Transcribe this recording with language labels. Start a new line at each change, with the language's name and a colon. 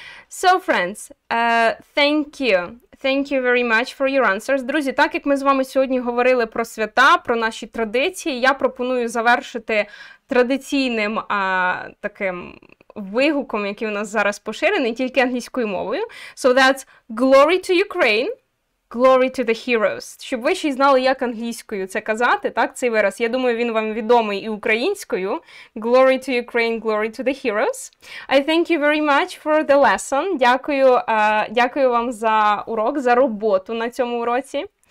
English: So, friends, thank you. Thank you very much for your answers.
Ukrainian: Друзі, так як ми з вами сьогодні говорили про свята, про наші традиції, я пропоную завершити традиційним таким вигуком, який у нас зараз поширений, тільки англійською мовою.
English: So that's glory to Ukraine, glory to the heroes.
Ukrainian: Щоб ви ще й знали, як англійською це казати, так, цей вираз. Я думаю, він вам відомий і українською.
English: Glory to Ukraine, glory to the heroes. I thank you very much for the lesson.
Ukrainian: Дякую вам за урок, за роботу на цьому уроці.